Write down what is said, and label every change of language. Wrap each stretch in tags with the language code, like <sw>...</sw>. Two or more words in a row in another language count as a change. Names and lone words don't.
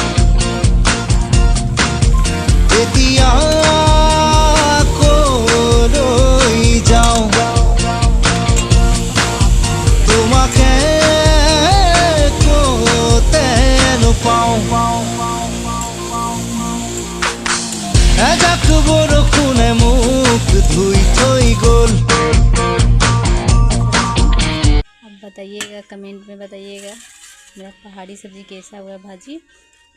<as>এতিয়া কলৈ যাওঁ তোমাকে কতে নোপাওঁ। এজাক বৰষুণে মোক ধুই থৈ গ'ল।</as> <hi>अब बताइएगा, कमेंट में बताइएगा मेरा पहाड़ी सब्जी कैसा हुआ भाजी।</hi>